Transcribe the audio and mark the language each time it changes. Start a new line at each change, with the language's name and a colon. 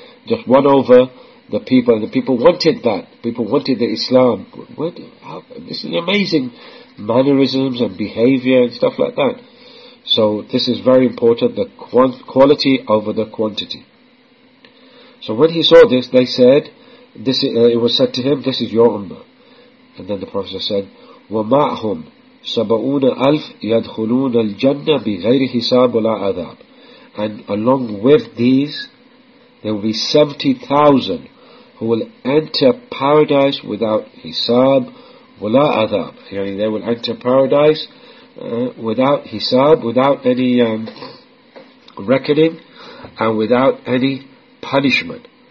English: Just won over the people, and the people wanted that. People wanted the Islam. This is amazing. Mannerisms and behavior and stuff like that. So this is very important, the quality over the quantity. So when he saw this, they said, it was said to him, this is your ummah.
Arabic: And then the Prophet said, وَمَعْهُمْ سَبَعُونَ أَلْفْ يَدْخُلُونَ الْجَنَّةِ بِغَيْرِ حِسَابُ لَا عَذَابُ.
English: And along with these, there will be 70,000 who will enter paradise without hisab,
Arabic: وَلَا عَذَابُ.
English: Yani they will enter paradise without hisab, without any reckoning, and without any punishment.